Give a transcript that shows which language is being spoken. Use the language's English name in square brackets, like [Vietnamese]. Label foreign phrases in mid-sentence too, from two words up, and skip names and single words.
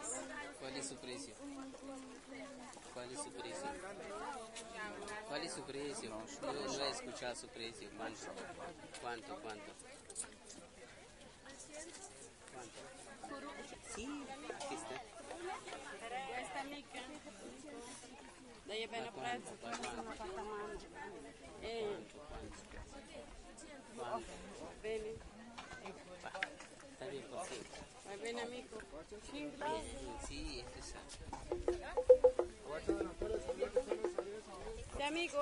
[Spanish] ¿Cuál es su precio? ¿Cuál es su precio? ¿Cuál es su precio? No he escuchado su precio. ¿Cuánto? ¿Cuánto? ¿Cuánto? Sí, aquí está. [Italian] Questa mica. [Portuguese] Daí é bem na praia, no apartamento. [Spanish] ¿Cuánto? [Italian] Bene. [Spanish] Está bien, pues sí. [Italian] Vai bene, amigo. [Spanish] Sí, este es Sí, amigo.